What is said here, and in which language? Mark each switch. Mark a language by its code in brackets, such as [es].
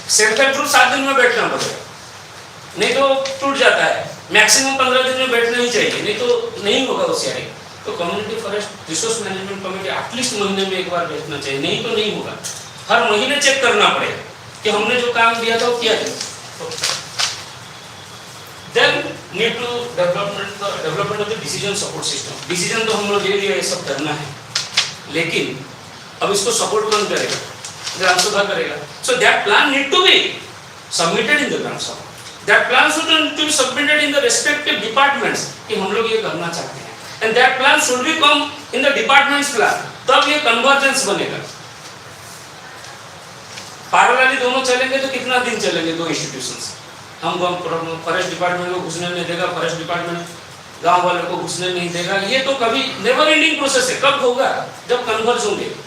[hi] Self help group 7 दिन में बैठना पड़ेगा, नहीं तो टूट जाता है। मैक्सिमम 15 दिन में बैठना ही चाहिए, नहीं तो नहीं होगा वो शेयरिंग। तो community forest resource management committee at least महीने में एक बार बैठना चाहिए, नहीं तो नहीं होगा। हर महीने चेक करना पड़ेगा कि हमने जो काम दिया था वो किया था। [en] Then need to development of the decision support system. [hi] Decision तो हम लोग ले लिया, ये सब करना है, लेकिन अब इसको सपोर्ट कौन करेगा? ग्राम सभा करेगा। [en] So that plan need to be submitted in the gram sabha. That plan should be submitted in the respective departments [hi] कि हम लोग ये करना चाहते हैं, [en] and that plan should be come in the department's plan. [hi] तब ये convergence बनेगा। पैरेलली दोनों चलेंगे तो कितना दिन चलेंगे दो इंस्टीट्यूशंस? हम फॉरेस्ट डिपार्टमेंट को घुसने नहीं देगा, फॉरेस्ट डिपार्टमेंट गांव वालों को घुसने नहीं देगा, ये तो कभी नेवर एंडिंग प्रोसेस है। कब होगा? जब कन्वर्ज होंगे।